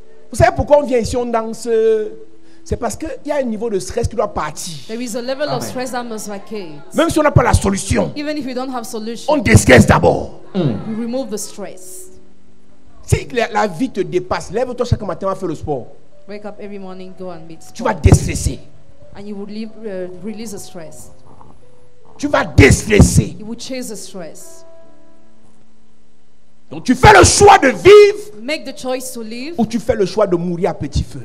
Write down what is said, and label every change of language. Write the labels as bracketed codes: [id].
[fr] Vous savez pourquoi on vient ici, on danse? C'est parce qu'il y a un niveau de stress qui doit partir. [en] There is a level of stress that must vacate. [fr] Même si on n'a pas la solution, [en] Even if we don't have solution, [fr] on déstresse d'abord. [en] we remove the stress. [fr] Si la vie te dépasse, lève-toi chaque matin, va faire le sport. [en] Wake up every morning, go and meet [fr] Tu vas sport, déstresser. [en] and you will release the stress. [fr] Tu vas déstresser. [en] You will chase the stress. [fr] Donc tu fais le choix de vivre [en] Make the choice to live, [fr] ou tu fais le choix de mourir à petit feu.